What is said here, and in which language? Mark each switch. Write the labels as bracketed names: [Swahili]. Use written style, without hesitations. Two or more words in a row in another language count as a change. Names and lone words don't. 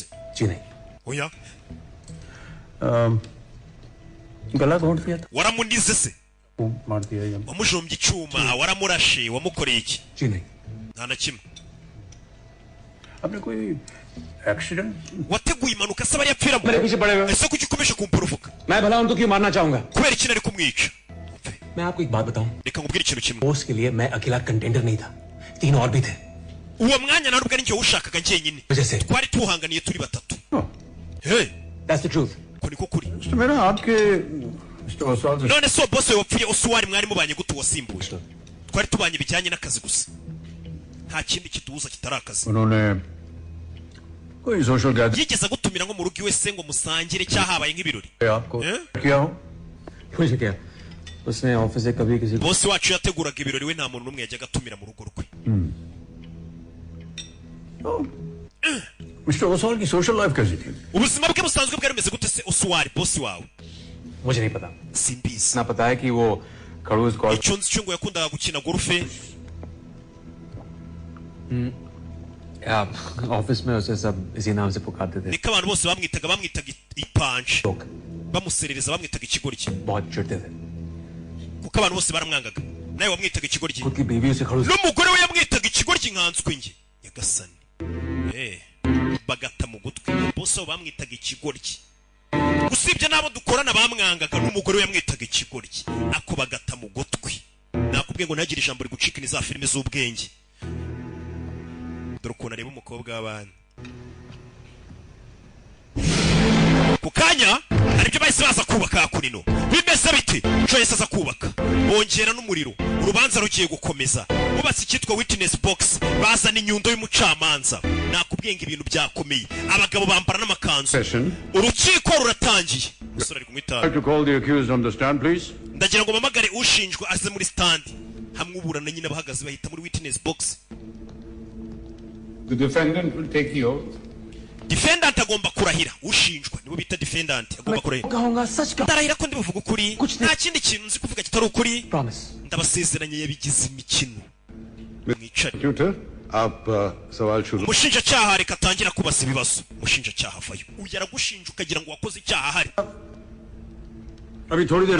[Hindi] जी नहीं [Kinyarwanda] oya [Hindi] गला घोंट दिया था [Kinyarwanda] waramunize se [Hindi] वो मार दिया ये [Kinyarwanda] wamujombye icyuma waramurashe wamukoreye iki [Hindi] जी नहीं [Kinyarwanda] nta na kimwe [Hindi] आपने कोई एक्सीडेंट [Kinyarwanda] wateguye impanuka se bari yapfiramo [Hindi] मेरे पीछे पड़े हुए [Kinyarwanda] ese kuki ukomeje kumpuruvuka [Hindi] मैं भला उनको क्यों मारना चाहूंगा [Kinyarwanda] kubera iki nari kumwica [Hindi] मैं आपको एक बात बताऊं [Kinyarwanda] reka nkubwire ikintu kimwe [Hindi] पोस्ट के लिए मैं अकेला कंटेंडर नहीं था 3 और भी थे [Kinyarwanda] uwo mwanya ntabwo ari njye wawushakaga njyenyine Ujese. twari tuhanganiye turi batatu hey [English] That's the truth [Kinyarwanda] ko niko kuri [Hindi] मिस्टर मेरा आपके मिस्टर ओसवाल से [Kinyarwanda] none so bosi wawe wapfuye Osuwari mwari mubanye gute wasimbuye twari tubanye bijyanye n'akazi gusa nta kindi kiduhuza kitari akazi [Hindi] उन्होंने कोई [English] social gathering [Kinyarwanda] yigeze agutumira nko mu rugo iwe se ngo musangire cyahabaye nk'ibirori [Hindi] आपको Eh? किया हो मुझे क्या उसने ऑफिस से कभी किसी [Kinyarwanda] bosi wacu yateguraga ibirori we nta muntu n'umwe yajyaga atumira mu rugo rwe [Hindi] मिस्टर ओसवाल की [English] social life [Hindi] कैसी थी [Kinyarwanda] ubuzima bwe busanzwe bwari bumeze gute se Osuwari bosi wawe [Hindi] मुझे नहीं पता [Kinyarwanda] simbizi [Hindi] ना पता है कि वो खड़ूस कॉल [Kinyarwanda] icyo nzi cyo ngo yakundaga gukina gorufe [Hindi] ऑफिस में उसे सब इसी नाम से पुकारते थे [Kinyarwanda] niko abantu bose bamwitaga ipanji [Hindi] लोग [Kinyarwanda] bamuserereza bamwitaga ikigoryi [Hindi] बहुत चिढ़ते थे [Kinyarwanda] kuko abantu bose baramwangaga nawe wamwitaga ikigoryi [Hindi] खुद की बीवी उसे खड़ूस [Kinyarwanda] n'umugore we yamwitaga ikigoryi nkanswe nge nyagasani bagata mu gutwi bose abo bamwitaga ikigoryi usibye n'abo dukorana bamwangaga n'umugore we yamwitaga ikigoryi ako bagata mu gutwi nakubwiye ngo ntagire ijambo rigucika ni za filime z'ubwenge dore ukuntu areba umukobwa w'abandi ku kanya hari ibyo bahise baza kubaka hakurino bimeze bite Joyce aza kubaka bongera n'umuriro urubanza rugiye gukomeza bubatse icyitwa [English] witness box [Kinyarwanda] bazana inyundo y'umucamanza nakubwiye ngo ibintu byakomeye abagabo bambara n'amakanzu [English] Session. [Kinyarwanda] urukiko ruratangiye umusore ari kumwitaba [English] to call the accused on the stand please [Kinyarwanda] ndagira ngo mpamagare ushinjwa aze muri stand hamwe uburana nyine bahagaze bahita muri [English] witness box The defendant will take the oath. [Kinyarwanda] defendant agomba kurahira ushinjwa nibo bita defendant agomba kurahira [Hindi] कहूंगा सच का [Kinyarwanda] ndarahira ko ndibuvuga ukuri nta kindi kintu nzi kuvuga kitari ukuri [Hindi] प्रॉमिस [Kinyarwanda] ndabasezeranye yabigize imikino mwicare [English] Tutor, [Hindi] आप सवाल शुरू [Kinyarwanda] umushinjacyaha reka atangira kubaza ibibazo umushinjacyaha avayo uyu aragushinja ukagira ngo wakoze icyaha ahari [Hindi] अभी थोड़ी देर